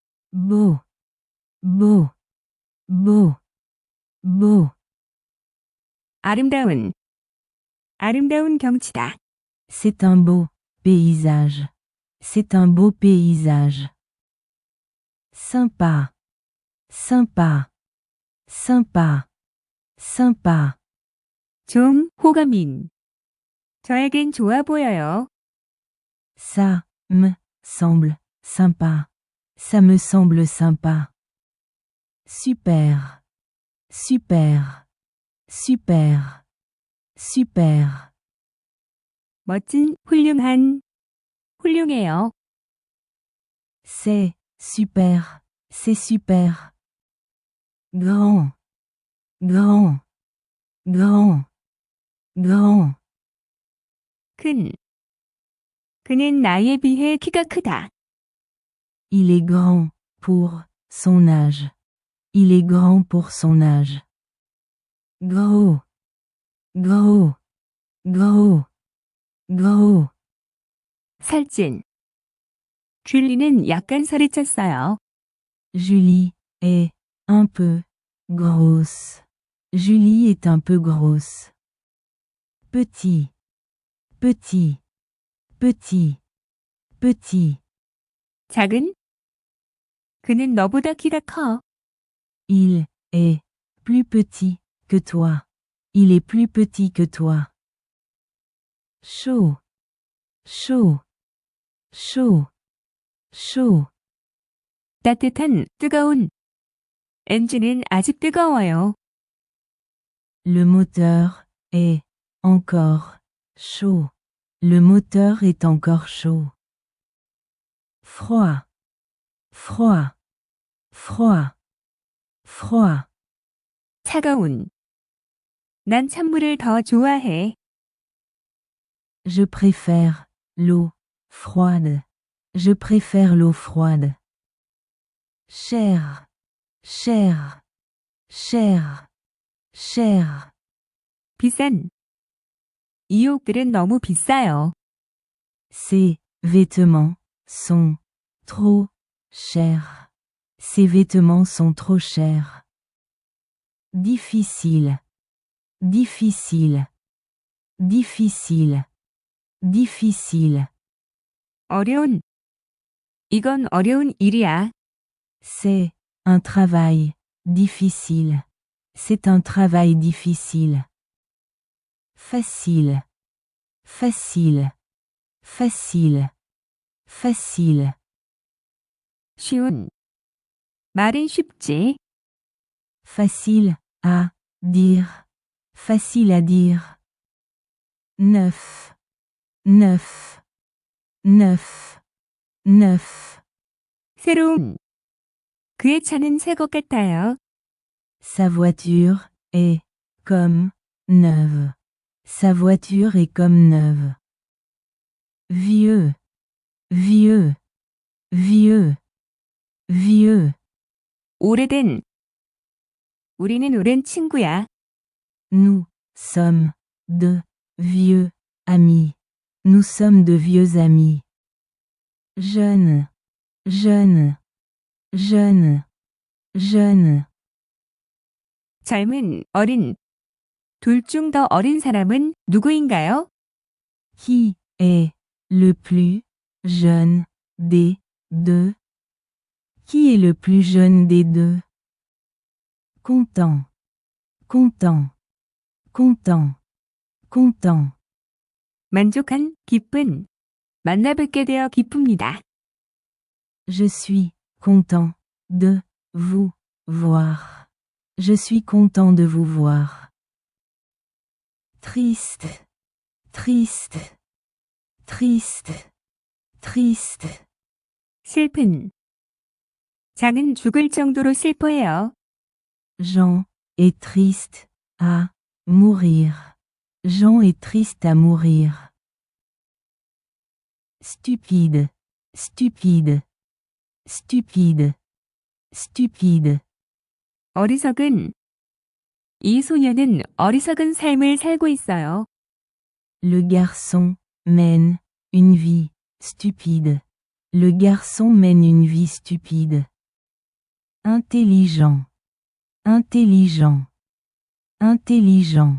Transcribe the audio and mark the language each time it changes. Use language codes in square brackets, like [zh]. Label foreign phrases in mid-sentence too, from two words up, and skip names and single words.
[fr] beau, beau, beau, beau. [ko] 아름다운, 아름다운 경치다. [fr] C'est un beau paysage. C'est un beau paysage. Sympa, sympa, sympa, sympa. [ko] 좀 호감인. 저에겐 좋아 보여요. [fr] Ça me semble sympa. Ça me semble sympa. Super, super, super, super. [ko] 멋진, 훌륭한, 훌륭해요. [fr] C'est super, c'est super. Grand, grand, grand, grand. [ko] 큰. 그는 나이에 비해 키가 크다. [fr] Il est grand pour son âge. Il est grand pour son âge. Gros, gros, gros, gros. [ko] 살찐. 줄리는 약간 살이 쪘어요. [fr] Julie est un peu grosse. Julie est un peu grosse. Petit, petit, petit, petit. [ko] 작은. 그는 너보다 키가 커. [fr] Il est plus petit que toi. Il est plus petit que toi. Chaud, chaud, chaud, chaud. [ko] 따뜻한, 뜨거운. 엔진은 아직 뜨거워요. [fr] Le moteur est encore chaud. Le moteur est encore chaud. Froid, froid, froid, froid. [ko] 차가운. 난 찬물을 더 좋아해. [fr] Je préfère l'eau froide. Je préfère l'eau froide. Cher, cher, cher, cher. [ko] 비싼. 이 옷들은 너무 비싸요. [fr] Ces vêtements sont trop chers. Ces vêtements sont trop chers. Difficile, difficile, difficile, difficile. [ko] 어려운. 이건 어려운 일이야. [fr] C'est un travail difficile. C'est un travail difficile. Facile, facile, facile, facile. [ko] 쉬운. 말은 쉽지. [fr] Facile à dire. Facile à dire. Neuf, neuf, neuf, neuf. [ko] 새로운. 그의 차는 새 것 같아요. [fr] Sa voiture est comme neuve. Sa voiture est comme neuve. Vieux, vieux, vieux, vieux. [ko] 오래된. 우리는 오랜 친구야. [fr] Nous sommes de vieux amis. Nous sommes de vieux amis. Jeune, jeune, jeune, jeune. [ko] 젊은, 어린. 둘 중 더 어린 사람은 누구인가요? [fr] Qui est le plus jeune des deux? Qui est le plus jeune des deux? Content, content, content, content. [ko] 만족한, 기쁜. 만나 뵙게 되어 기쁩니다. [fr] Je suis content de vous voir. Je suis content de vous voir. Triste, triste, triste, triste. [ko] 슬픈. 장은 죽을 정도로 슬퍼해요. [fr] Jean est triste à mourir. Jean est triste à mourir. Stupide, stupide, stupide, stupide. [ko] 어리석은. 이 소녀는 어리석은 삶을 살고 있어요. [fr] Le garçon mène une vie stupide. Le garçon mène une vie stupide. Intelligent. Intelligent. Intelligent.